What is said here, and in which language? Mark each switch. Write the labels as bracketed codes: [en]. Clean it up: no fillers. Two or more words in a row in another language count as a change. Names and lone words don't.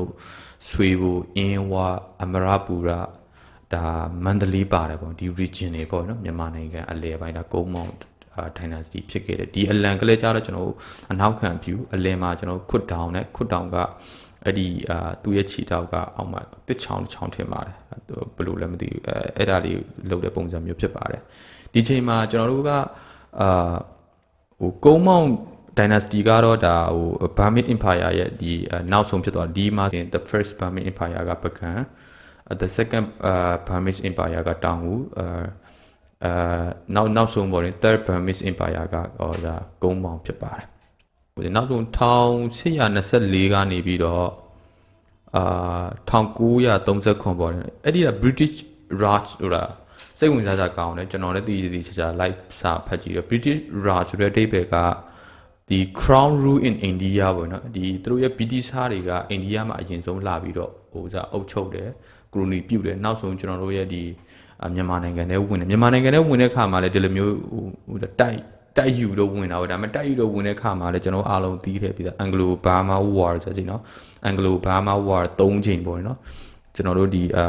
[my] တို့ဆွေဘူအင်းဝအမရပူရဒါမန္တလေးပါတယ်ပေါ့ဒီ region တွေပေါ့နော်မြန်မာနိုင်ငံအလယ်ပိုင်းဒါကုန်းမောင်dynasty ဖြစ်ခဲ့တယ်ဒီအလံကလေးကြတော့ကျွန်တော်တို့အနောက်ခံဖြူအလယ်မှာကျွန်တော်ခွတ်တောင်နဲ့ခွတ်တောင်ကအဲ့ဒီသူ့ရဲ့ခြေထောက်ကအောက်မှာတစ်ချောင်းထင်ပါတယ်ဘယ်လိုလဲမသိဘူးအဲ့ဒါလေးလုပ်တဲ့ပုံစံမျိုးဖြစ်ပါတယ်ဒီချိန်မှာကျွန်တော်တို့က ကုန်းမောင် dynasty ကတော့ဒါ [en] Burmese empire [my] ရဲ့ဒီနောက်ဆုံးဖြစ်သွားဒီမှာ [en] the first Burmese empire [my] ကပကံ [en] the second Burmese empire [my] ကတောင်ဦး နောက်ဆုံးပေါ့လေ [en] third Burmese empire [my] ကဒါကုန်းမောင်ဖြစ်ပါတယ်နောက်ဆုံး1824ကနေပြီးတော့1939ပေါ့အဲ့ဒီက British Raj ဆိုတာစိ တ်ဝင်စားစရာကောင်းတယ်ကျွန်တော်လည်းတည်ချာ live စာဖတ်ကြည့်တော့ British Raj ဆိုတဲ့အဓိပ္ပာယ်ကဒီ [en] crown rule in India [my] ပေါ့နော်ဒီသူတို့ရဲ့ British တွေကအိန္ဒိယမှာအရင်ဆုံးလာပြီးတော့အုပ်ချုပ်တယ်ကိုလိုနီပြုတ်တယ်နောက်ဆုံးကျွန်တော်တို့ရဲ့ဒီမြန်မာနိုင်ငံထဲဝင်တယ်မြန်မာနိုင်ငံထဲဝင်တဲ့ခါမှာလည်းဒီလိုမျိုးဟိုတိုက်ယူတော့ဝင်တာပေါ့ဒါပေမဲ့တိုက်ယူတော့ဝင်တဲ့ခါမှာလည်းကျွန်တော်အားလုံးသိခဲ့ပြီးသား Anglo-Burma War ဆိုစီနော် Anglo-Burma War 3ချိန်ပေါ့နော်ကျွန်တော်တို့ဒီ